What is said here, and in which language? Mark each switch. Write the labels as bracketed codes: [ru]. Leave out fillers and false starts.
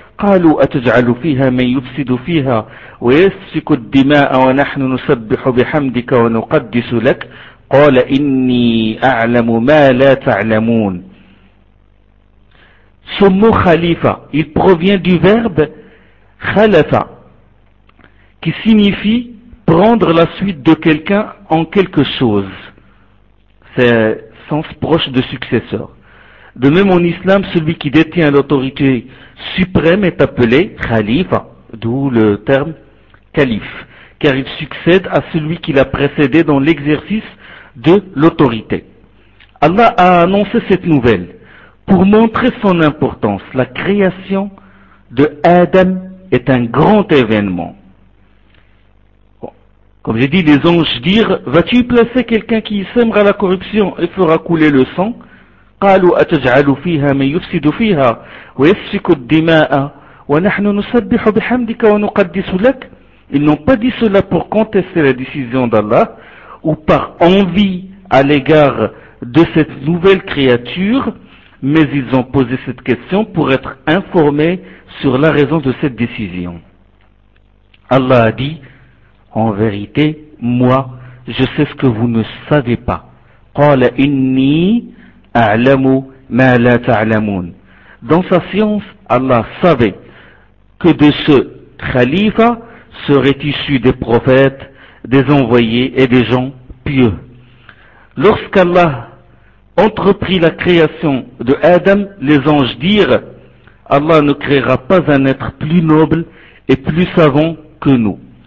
[ar] قالوا أتجعل فيها من يفسد فيها ويسفك الدماء ونحن نسبح بحمدك ونقدس لك قال إني أعلم ما لا تعلمون. [fr] Ce mot khalifa, il provient du verbe khalafa, qui signifie prendre la suite de quelqu'un en quelque chose. C'est sens proche de successeur. De même en islam, celui qui détient l'autorité suprême est appelé khalifa, d'où le terme calife, car il succède à celui qui l'a précédé dans l'exercice de l'autorité. Allah a annoncé cette nouvelle pour montrer son importance. La création de Adam est un grand événement. Comme j'ai dit, les anges dirent, vas-tu placer quelqu'un qui sèmera la corruption et fera couler le sang? [ar] قالوا أتجعل فيها من يفسد فيها ويسفك الدماء ونحن نسبح بحمدك ونقدس لك. [fr] Ils n'ont pas dit cela pour contester la décision d'Allah ou par envie à l'égard de cette nouvelle créature, mais ils ont posé cette question pour être informés sur la raison de cette décision. Allah a dit, en vérité, moi, je sais ce que vous ne savez pas. [ar] قال إني أَعْلَمُ مَا لَا تَعْلَمُونَ. [fr] Dans sa science, Allah savait que de ce khalifa seraient issus des prophètes, des envoyés et des gens pieux. Lorsqu'Allah entreprit la création de Adam, les anges dirent, Allah ne créera pas un être plus noble et plus savant que nous.